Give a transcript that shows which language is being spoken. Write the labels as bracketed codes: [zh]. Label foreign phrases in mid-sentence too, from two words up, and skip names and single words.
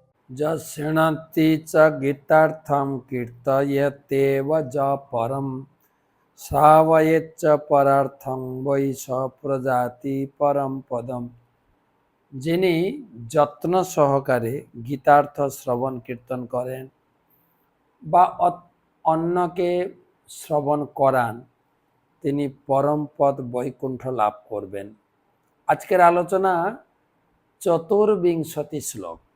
[sa] यशृणोति च गीतार्थं कीर्तयत्येव ज परं श्रावयेच्च परार्थं वै स प्रजाति परम पदम। [bn] যিনি যত্ন সহকারে গীতার্থ শ্রবণ কীর্তন করেন বা অন্যকে শ্রবণ করান, তিনি পরম পদ বৈকুণ্ঠ লাভ করবেন। আজকের আলোচনা চতুর্বিংশতি শ্লোক।